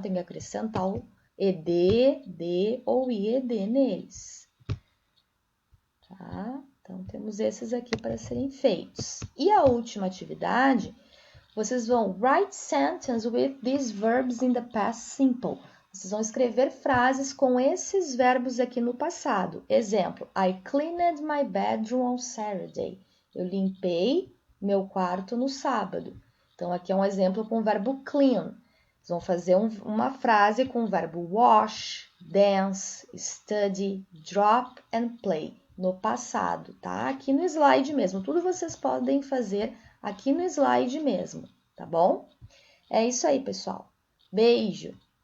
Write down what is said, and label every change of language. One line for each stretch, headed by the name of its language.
Portuguese: Tenho que acrescentar o ed, de ou ied neles, tá? Então, temos esses aqui para serem feitos. E a última atividade, vocês vão
English: write sentence with these verbs in the past simple.
Portuguese: Vocês vão escrever frases com esses verbos aqui no passado. Exemplo,
English: I cleaned my bedroom on Saturday.
Portuguese: Eu limpei meu quarto no sábado. Então, aqui é um exemplo com o verbo clean. Vocês vão fazer uma frase com o verbo wash, dance, study, drop and play no passado, tá? Aqui no slide mesmo. Tudo vocês podem fazer aqui no slide mesmo, tá bom? É isso aí, pessoal. Beijo!